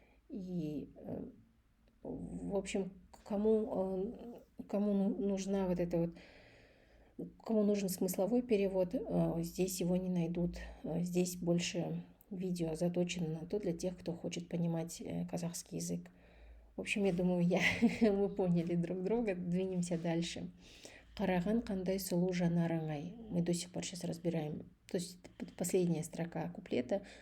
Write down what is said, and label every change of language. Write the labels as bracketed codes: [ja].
[ru] И, в общем, кому нужна вот эта вот, кому нужен смысловой перевод, здесь его не найдут. Здесь больше видео заточено на то для тех, кто хочет понимать казахский язык. В общем, я думаю, мы поняли друг друга, двинемся дальше. [kk] Қараған қандай сұлу жанарыңай. [ru] Мы до сих пор сейчас разбираем. То есть последняя строка куплета.